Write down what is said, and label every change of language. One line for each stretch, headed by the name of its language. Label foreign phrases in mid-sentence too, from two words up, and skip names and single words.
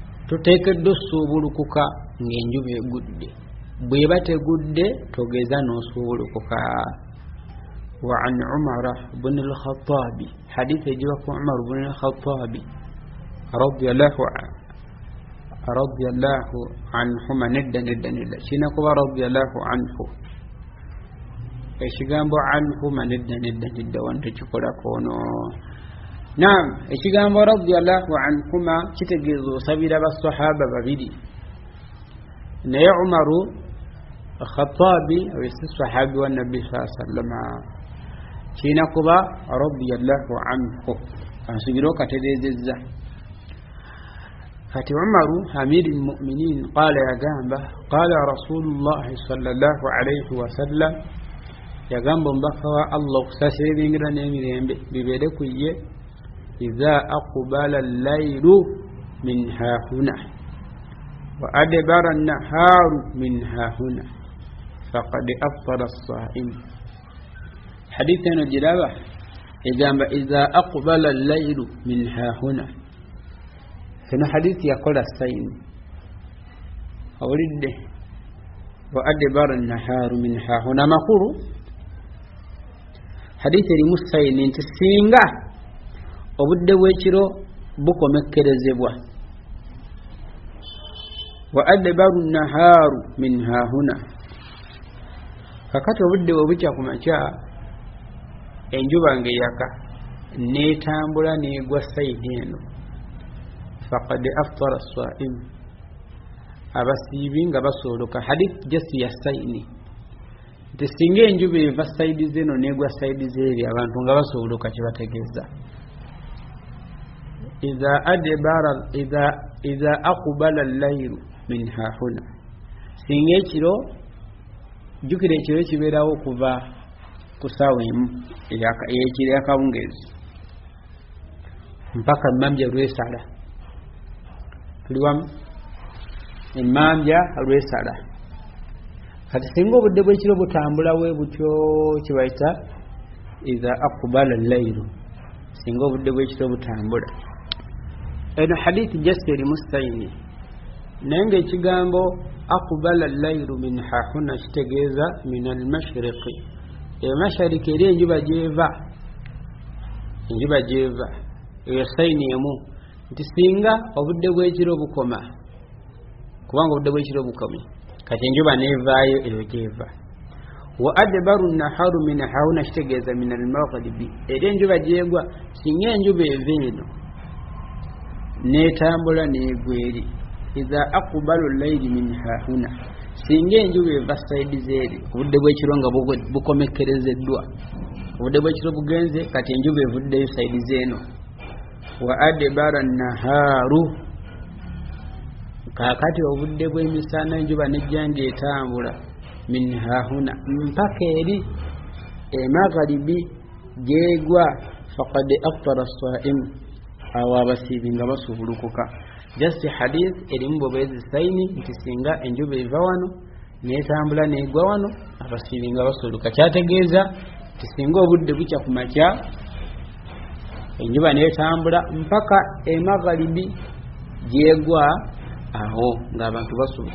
Ganda: tuteekeddwa osuubulukuka ng'enjuba egudde, bw'eba tegudde togeza n'osuubulukuka.
Arabic: وعن عمر بن الخطاب,
Ganda: hadithi ejiba ku Umar bni al-Khattabi
Arabic: رضي الله عنهما,
Ganda: nedda kina kuba
Arabic: رضي الله عنه.
Ganda: Ekigambo anhuma nedda wantu kikolako ono. Naam, ekigambo
Arabic: رضي الله عنهما
Ganda: kitegeeza osabira basahaba babiri, naye Umaru al-Khattabi awesi sahabi wa nabbi
Arabic: صلى الله عليه وسلم,
Ganda: kina kuba
Arabic: رضي الله عنه,
Ganda: ansubira okatereezezza.
Arabic: Kati Umaru أمير المؤمنين قال yagamba, قال رسول الله صلى الله عليه وسلم,
Ganda: yagamba omubaka wa Allah okusasira ebingira n'emirembe bibeere ku ye,
Arabic: إذا أقبل الليل من هاهنا وأدبر النهار من هاهنا فقد أفطر الصائم.
Ganda: Hadithi eno giraba egamba
Arabic: إذا أقبل الليل من هاهنا.
Ganda: Eno hadithi yakola sayini, awulidde?
Arabic: وأدبر النهار من هاهنا makuru.
Ganda: Hadithi erimu sayini nti singa obudde bw'ekiro bukomekkerezebwa,
Arabic: وأدبر النهار من هاهنا,
Ganda: kakati obudde bwe bukya ku makya enjuba ng'eyaka n'etambula n'egwa sayidi eno,
Arabic: فقد أفطر الصائم,
Ganda: abasiibi nga basooloka. Hadithi jasi ya sayini nti singa enjuba eva sayidi zeno n'egwa sayidi z'eri, abantu nga basooloka, kibategeeza
Arabic: إذا أقبل الليل من هاهنا.
Ganda: Singa ekiro, jjukira ekiro kibeerawo okuva ku ssaawa emu ey'ekiro yakawungeezi mpaka emmambya lwesala. Tuli wamu? Emmambya lwesala. Kati singa obudde bw'ekiro butambula bwe butyo, kibayita
Arabic: إذا أقبل الليل,
Ganda: singa obudde bw'ekiro butambula. Eno hadithi jasi erimu sayini, naye ng'ekigambo
Arabic: أقبل الليل من هاهنا
Ganda: kitegeeza
Arabic: من المشرق,
Ganda: emashariki eri enjuba gyeva. Eyo sayini emu nti singa obudde bw'ekiro bukoma, kubanga obudde bw'ekiro bukomye, kati enjuba neevaayo eyo gyeva.
Arabic: وأدبر النهار من هاهنا kitegeeza من المغرب,
Ganda: eri enjuba gyegwa, singa enjuba eva eno n'etambula n'egwa eri,
Arabic: إذا أقبل الليل من هاهنا,
Ganda: singa enjuba eva sayidi z'eri, obudde bw'ekiro nga bukomekkerezeddwa, obudde bw'ekiro bugenze, kati enjuba evuddeyo sayidi z'eno.
Arabic: وأدبر النهار,
Ganda: kakati obudde bw'emisana enjuba nejja ng'etambula
Arabic: من هاهنا
Ganda: mpaka eri emagharibi gyegwa,
Arabic: فقد أفطر الصائم,
Ganda: awo abasiibi nga basuubulukuka. Just hadith erimu bwebeezi sayini nti singa enjuba eva wano n'etambula n'egwa wano, abasiibi nga basuubuluka. Kyategeeza nti singa obudde bukya ku makya, enjuba n'etambula mpaka emagharibi gyegwa, awo ng'abantu basuubuluka.